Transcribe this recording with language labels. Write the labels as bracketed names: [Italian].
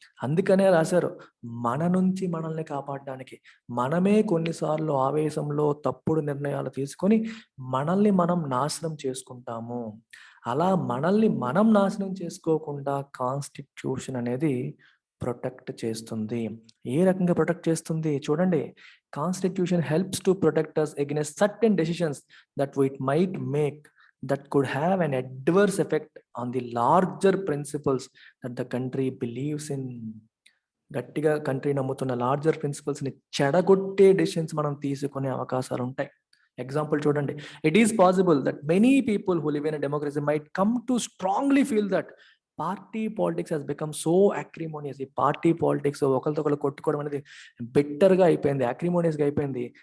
[Telugu] అందుకనే రాశారు, మన నుంచి మనల్ని కాపాడడానికి మనమే కొన్నిసార్లు ఆవేశంలో తప్పుడు నిర్ణయాలు తీసుకొని మనల్ని మనం నాశనం చేసుకుంటాము. అలా మనల్ని మనం నాశనం చేసుకోకుండా కాన్స్టిట్యూషన్ అనేది ప్రొటెక్ట్ చేస్తుంది. ఏ రకంగా ప్రొటెక్ట్ చేస్తుంది? [English] చూడండి, constitution helps to protect us against certain decisions that we might make that could have an adverse effect on the larger principles that the country believes in. [Telugu] గట్టిగా కంట్రీ నమ్ముతున్న లార్జర్ ప్రిన్సిపల్స్ని చెడగొట్టే decisions మనం తీసుకునే అవకాశాలు ఉంటాయి. [English] Example చూడండి, it is possible that many people who live in a democracy might come to strongly feel that party politics has become so acrimonious. [Telugu] ఈ party politics ఒకరితో ఒకరు కొట్టుకోవడం అనేది బెటర్గా అయిపోయింది, అక్రిమోనియస్గా అయిపోయింది.